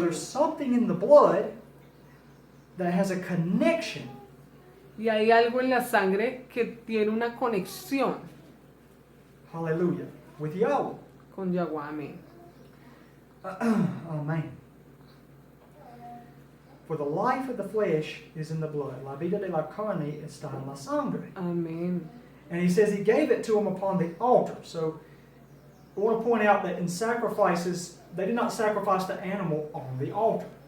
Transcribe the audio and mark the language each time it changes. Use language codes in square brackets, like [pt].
[en] there's something in the blood that has a connection. [es] Y hay algo en la sangre que tiene una conexión [en] Hallelujah. With Yahweh. [es] con Yahweh, amén. [en] Amen. For the life of the flesh is in the blood. [es] La vida de la carne está en la sangre. Amén. [en] And he says he gave it to him upon the altar. So I want to point out that in sacrifices, they did not sacrifice the animal on the altar.